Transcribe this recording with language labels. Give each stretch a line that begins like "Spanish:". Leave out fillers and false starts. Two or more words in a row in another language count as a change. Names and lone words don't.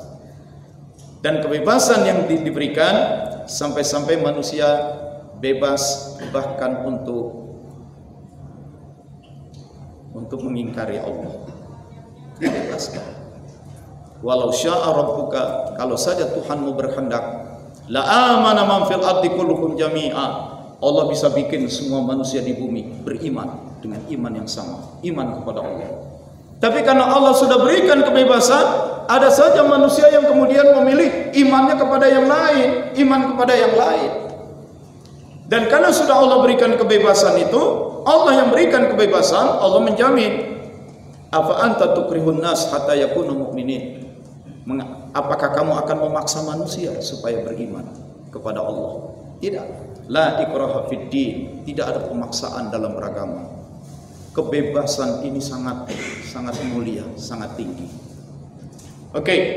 Indonesian: Dan kebebasan yang diberikan sampai-sampai manusia bebas bahkan untuk mengingkari Allah. Dibebaskan.
Arabic: ولو شاء ربك,
Indonesian: kalau saja Tuhanmu berkehendak,
Arabic: لآمن من في الأرض كلهم جميعا.
Indonesian: Allah bisa bikin semua manusia di bumi beriman dengan iman yang sama, iman kepada Allah. Tapi karena Allah sudah berikan kebebasan, ada saja manusia yang kemudian memilih imannya kepada yang lain, iman kepada yang lain. Dan karena sudah Allah berikan kebebasan itu, Allah yang berikan kebebasan, Allah menjamin.
Arabic: أفأنت تكره الناس حتى يكونوا مؤمنين.
Indonesian: Apakah kamu akan memaksa manusia supaya beriman kepada Allah?
Arabic: Tidak. لا إكراه في الدين.
Indonesian: Tidak ada pemaksaan dalam beragama. Kebebasan ini sangat mulia, sangat tinggi. Oke.